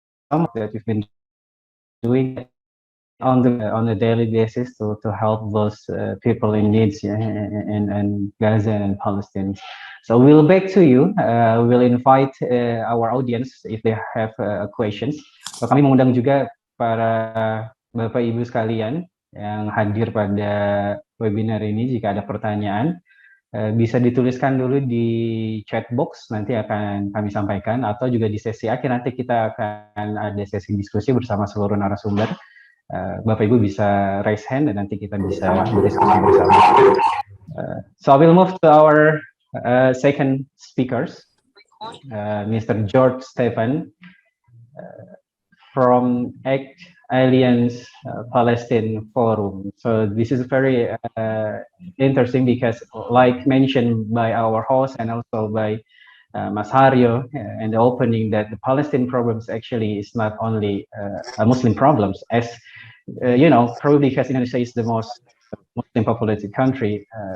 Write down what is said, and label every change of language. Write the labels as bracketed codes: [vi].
[en] that we've been doing on a daily basis to help those people in needs in Gaza and Palestine. So we'll back to you. We'll invite our audience if they have questions. [id] So kami mengundang juga para Bapak Ibu sekalian yang hadir pada webinar ini. Jika ada pertanyaan, bisa dituliskan dulu di chat box, nanti akan kami sampaikan, atau juga di sesi akhir nanti kita akan ada sesi diskusi bersama seluruh narasumber. Bapak Ibu bisa [en] raise hand [id] dan nanti kita bisa berdiskusi bersama. [en] So I will move to our second speakers, Mr. George Stefan from ACT Alliance Palestine Forum. So this is very interesting because, like mentioned by our host and also by Mas Haryo in the opening, that the Palestine problems actually is not only a Muslim problems, as you know, probably because Indonesia is the most Muslim populated country.